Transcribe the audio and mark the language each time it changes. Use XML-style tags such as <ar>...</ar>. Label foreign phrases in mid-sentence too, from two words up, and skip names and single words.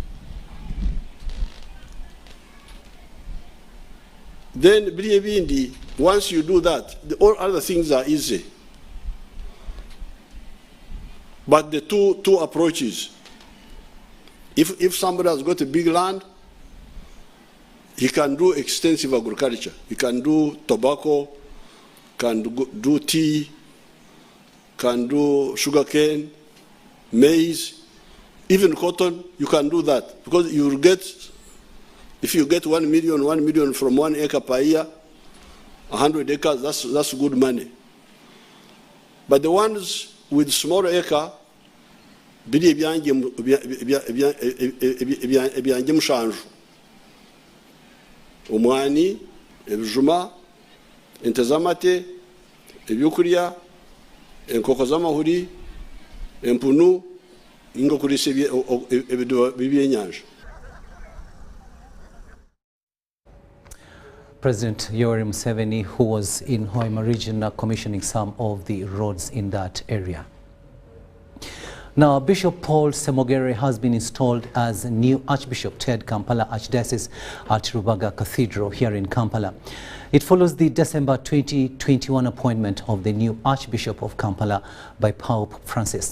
<en>Then bindi, once you do that, all other things are easy. But the two approaches, if somebody has got a big land, he can do extensive agriculture. He can do tobacco, can do tea, can do sugarcane, maize, even cotton. You can do that because you will get, if you get 1 million from 1 acre per year, 100 acres, that's good money. But the ones with smaller acre,</en> <nyo>biri ebyanje mushanju omwani ebijuma ente z'amate ebyokurya enkoko z'amahuri empunu ingo kurisa ebyenyanja.</nyo> <en>President Yoweri Museveni, who was in Hoima region, commissioning some of the roads in that area. Now, Bishop Paul Semogere has been installed as new Archbishop to head Kampala Archdiocese at Rubaga Cathedral here in Kampala. It follows the December 2021 appointment of the new Archbishop of Kampala by Pope Francis.</en>